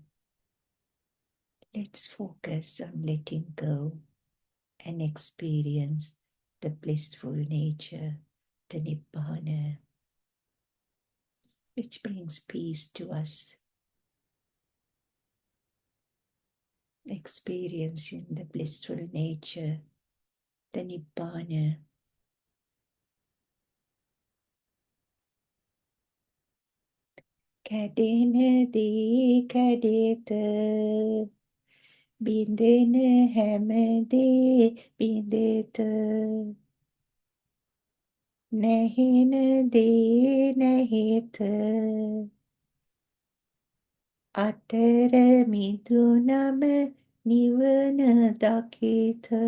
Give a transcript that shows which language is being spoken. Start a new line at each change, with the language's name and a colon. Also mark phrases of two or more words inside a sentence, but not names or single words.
English: Let's focus on letting go and experience the blissful nature, the Nibbana, which brings peace to us. Experiencing the blissful nature, the Nibbana.
Sinhala: කැඩෙනදී කැඩෙත බිඳෙන හැමදී බිඳෙත නැහෙනදී නැහෙත අතර මිදුනම නිවන දකිත.